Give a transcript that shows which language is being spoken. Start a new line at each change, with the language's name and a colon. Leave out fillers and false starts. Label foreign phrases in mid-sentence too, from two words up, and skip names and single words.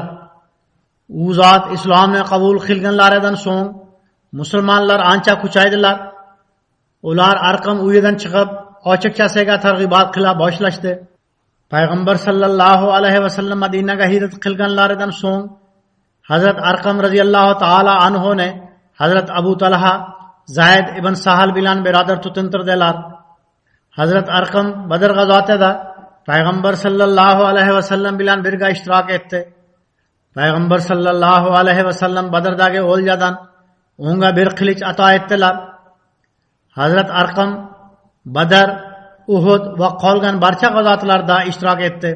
Uzbek: U zot islomni qabul qilganlaridan so'ng musulmonlar ancha kuchaydilar. Ular Arqam uyidan chiqib ochiqchasiga targ'ibot qila boshlashdi. Payg'ambar sallallohu alayhi va sallam Madinaga hijrat qilganlaridan so'ng Hazrat Arqam radhiyallohu ta'ala anhu ne Hazrat Abu Talha Zayd ibn Sahal bilan birodar tutintirdilar. Hazrat Arqam Badr g'azotida payg'ambar sallallohu alayhi va sallam bilan birga ishtirok etdi. Payg'ambar sallallohu alayhi va sallam Badrdagi o'ljadan unga bir qilich ato etdilar. Hazrat Arqam Badr, Uhud va qolgan barcha g'azotlarda ishtirok etdi.